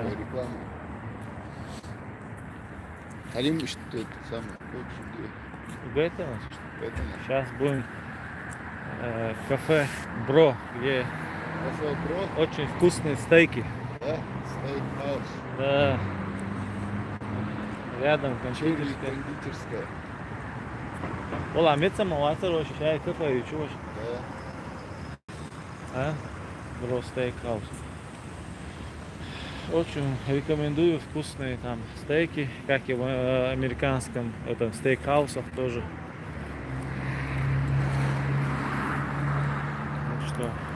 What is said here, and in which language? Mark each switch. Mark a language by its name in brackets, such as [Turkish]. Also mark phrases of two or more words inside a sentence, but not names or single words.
[Russian] Реклама. Алим, что это самое? Хочешь, где? это у нас что? Это наш. Сейчас будем кафе Бро, где Кафе Бро, очень вкусные стейки. да? Стейк-хаус. Да. Рядом Черри кондитерская. кондитерская. Ола, меца малатер вообще, чай, кафе, чего? Да. А? Бро стейкхаус. Очень рекомендую вкусные там стейки, как и в американском этом стейкхаусах тоже. Так что